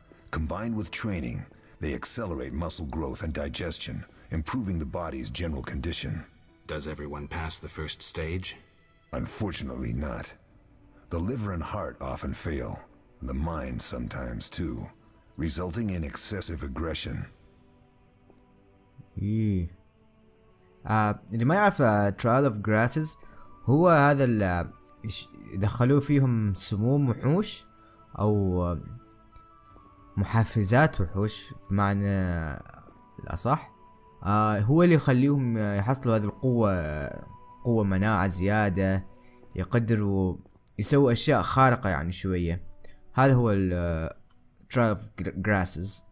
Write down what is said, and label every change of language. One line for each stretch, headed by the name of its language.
English: Combined with training, they accelerate muscle growth and digestion, improving the body's general condition. Does everyone pass the first stage? Unfortunately not. The liver and heart often fail, the mind sometimes too, resulting in excessive aggression.
Arabic: اللي ما يعرف trial of grasses هو هذا اللي دخلوه فيهم سموم وحوش او محفزات وحوش بمعنى الأصح. هو اللي يخليهم يحصلوا هذه قوة مناعة زيادة، يقدروا يسووا أشياء خارقة يعني شوية. هذا هو ال trial of grasses.